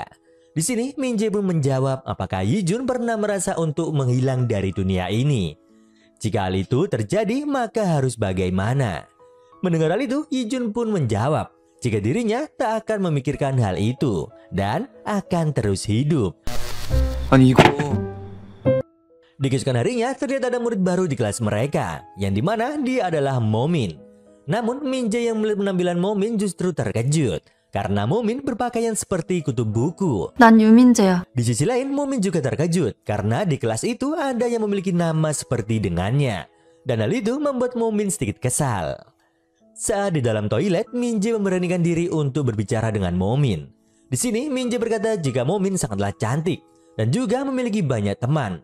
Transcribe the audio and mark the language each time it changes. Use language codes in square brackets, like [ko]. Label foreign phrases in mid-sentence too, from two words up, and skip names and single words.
[id] Di sini Min-jae pun menjawab apakah Hee-jun pernah merasa untuk menghilang dari dunia ini. Jika hal itu terjadi maka harus bagaimana? Mendengar hal itu Hee-jun pun menjawab jika dirinya tak akan memikirkan hal itu dan akan terus hidup. [ko] 아니 이거 [id] Di keesokan harinya terlihat ada murid baru di kelas mereka, yang dimana dia adalah Momin. Namun Min-jae yang melihat penampilan Momin justru terkejut karena Momin berpakaian seperti kutub buku. [ko] 난 유민재야. [id] Di sisi lain Momin juga terkejut karena di kelas itu ada yang memiliki nama seperti dengannya. Dan hal itu membuat Momin sedikit kesal. Saat di dalam toilet, Min-jae memberanikan diri untuk berbicara dengan Momin. Di sini Min-jae berkata jika Momin sangatlah cantik dan juga memiliki banyak teman.